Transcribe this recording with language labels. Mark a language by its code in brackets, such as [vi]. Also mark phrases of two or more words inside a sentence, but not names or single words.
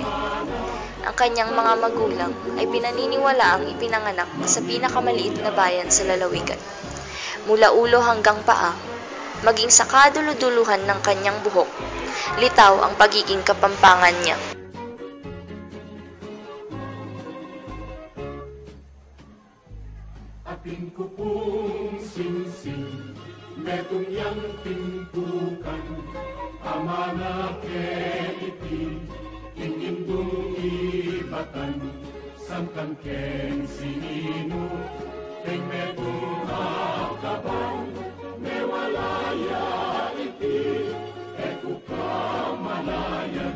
[tl] Ang kanyang mga magulang ay pinaniniwalaang ipinanganak sa pinakamaliit na bayan sa lalawigan. Mula ulo hanggang paa, maging sa kaduluduluhan ng kanyang buhok, litaw ang pagiging kapampangan niya. [pam] Ating kupong singsing, metong yang pintukan, amana keliti, ingindong ibatan, samkan ken sinino, keng metong akaban, mewalaya iti, eku kamalayan.